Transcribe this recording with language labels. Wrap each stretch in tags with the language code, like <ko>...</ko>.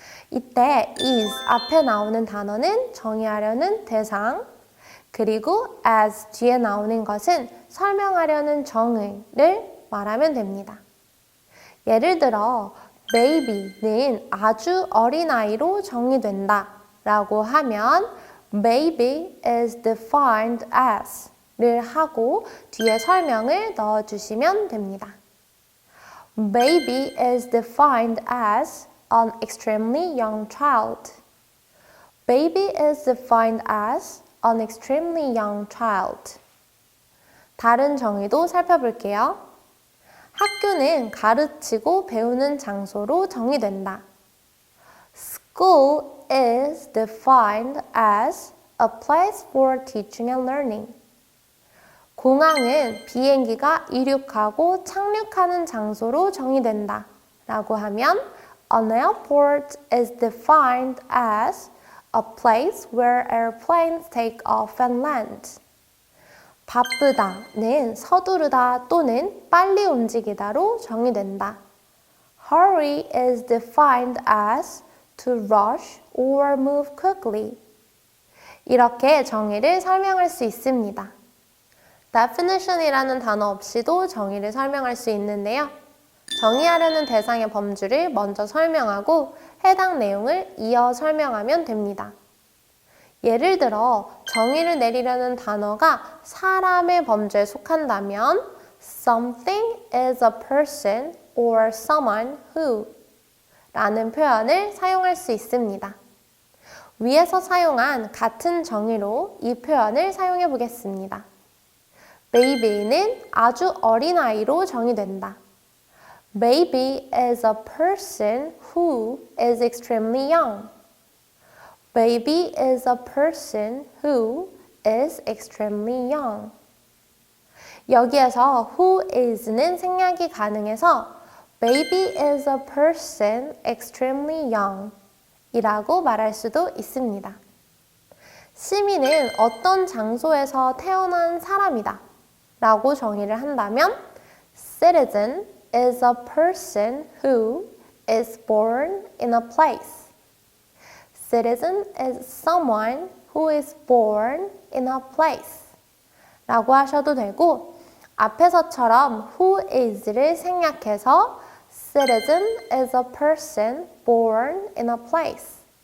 <ko>이때 is 앞에 나오는 단어는 정의하려는 대상, 그리고 as 뒤에 나오는 것은 설명하려는 정의를 말하면 됩니다. 예를 들어 baby는 아주 어린아이로 정의된다 라고 하면</ko> <en>baby is defined as</en> <ko>를 하고 뒤에 설명을 넣어주시면 됩니다.</ko> <en>Baby is defined as an extremely young child. Baby is defined as an extremely young child.</en> <ko>다른 정의도 살펴볼게요. 학교는 가르치고 배우는 장소로 정의된다.</ko> <en>School is defined as a place for teaching and learning.</en> <ko>공항은 비행기가 이륙하고 착륙하는 장소로 정의된다. 라고 하면</ko> <en>An airport is defined as a place where airplanes take off and land.</en> <ko>바쁘다는 서두르다 또는 빨리 움직이다로 정의된다.</ko> <en>Hurry is defined as to rush or move quickly.</en> <ko>이렇게 정의를 설명할 수 있습니다. definition이라는 단어 없이도 정의를 설명할 수 있는데요. 정의하려는 대상의 범주를 먼저 설명하고 해당 내용을 이어 설명하면 됩니다. 예를 들어 정의를 내리려는 단어가 사람의 범주에 속한다면</ko> <en>something is a person or someone who</en> <ko>라는 표현을 사용할 수 있습니다. 위에서 사용한 같은 정의로 이 표현을 사용해 보겠습니다. baby는 아주 어린 아이로 정의된다.</ko> <en>Baby is a person who is extremely young. Baby is a person who is extremely young.</en> <ko>여기에서</ko> <en>who is는</en> <ko>생략이 가능해서</ko> <en>Baby is a person extremely young</en> <ko>이라고 말할 수도 있습니다. 시민은 어떤 장소에서 태어난 사람이다 라고 정의를 한다면</ko> <en>Citizen is a person who is born in a place. Citizen is someone who is born in a place</en> <ko>라고 하셔도 되고 앞에서처럼</ko> <en>who is</en> <ko>를 생략해서</ko> <en>Citizen is a person born in a place.</en>